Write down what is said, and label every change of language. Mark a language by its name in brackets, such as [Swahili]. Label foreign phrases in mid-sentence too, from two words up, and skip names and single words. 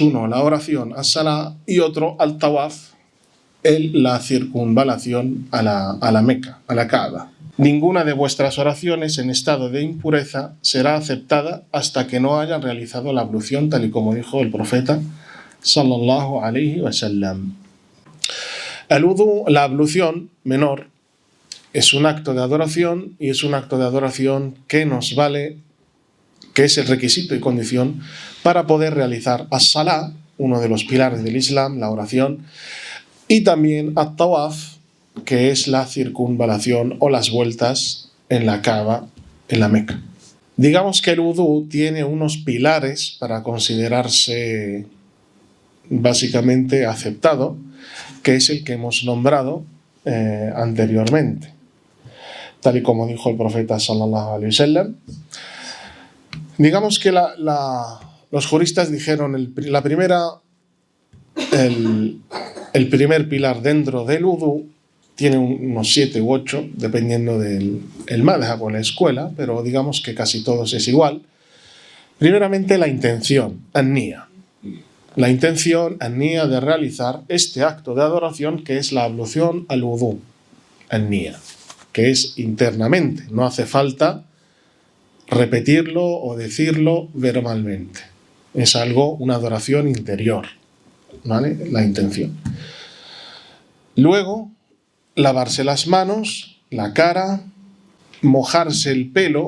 [Spanish] Uno, la oración as-salá, y otro, al-tawaf, la circunvalación a la Meca, a la Kaaba. Ninguna de vuestras oraciones en estado de impureza será aceptada hasta que no hayan realizado la ablución, tal y como dijo el profeta [Arabic] صلى الله عليه وسلم. [Spanish] El wudú, la ablución menor, es un acto de adoración, y es un acto de adoración que nos vale, que es el requisito y condición para poder realizar as-salá, uno de los pilares del Islam, la oración, y también at-tawaf, que es la circunvalación o las vueltas en la Kaaba, en la Meca. Digamos que el wudú tiene unos pilares para considerarse básicamente aceptado, que es el que hemos nombrado anteriormente. Tal y como dijo el profeta [Arabic] صلى الله عليه وسلم. [Spanish] Digamos que los juristas dijeron el primer pilar dentro del wudú tiene unos 7 u 8, dependiendo del madhhab o la escuela, pero digamos que casi todos es igual. Primeramente, la intención, an-niyya. La intención, an-niyya, de realizar este acto de adoración que es la ablución al wudú, an-niyya, que es internamente, no hace falta repetirlo o decirlo verbalmente. Es algo, una adoración interior, ¿vale? La intención. Luego, lavarse las manos, la cara, mojarse el pelo.